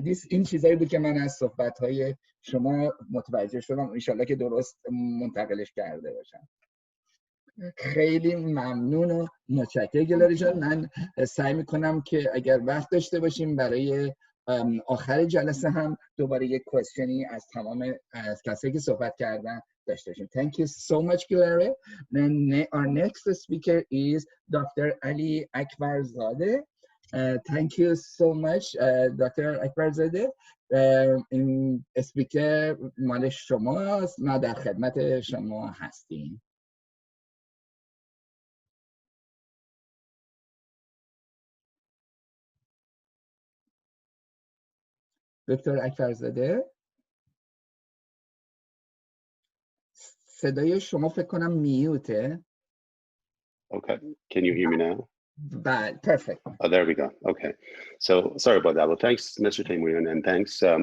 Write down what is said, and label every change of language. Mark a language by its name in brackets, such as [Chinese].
[Persian] این چیزایی بود که من از صحبت‌های شما متوجه شدم، انشالله که درست منتقلش کرده باشم. خیلی ممنون و متشکرم گلاری جان. من سعی میکنم که اگر وقت داشته باشیم برای آخر جلسه هم دوباره یک کوئسچنی از تمام از کسایی که صحبت کردن داشته باشیم. [English] Thank you so much, Gilare. Then our next speaker is Dr. Ali Akbarzadeh. Thank you so much, Dr. Akbarzadeh. [Persian] این اسپیکر مال شماست، ما در خدمت شما هستیم. دکتر اکبرزاده صدای شما فکر کنم میوته. [English] Okay, can you hear me now? Bad, perfect. Oh, there we go. Okay, so sorry about that. Well, thanks, Mr. Taymourian, and thanks.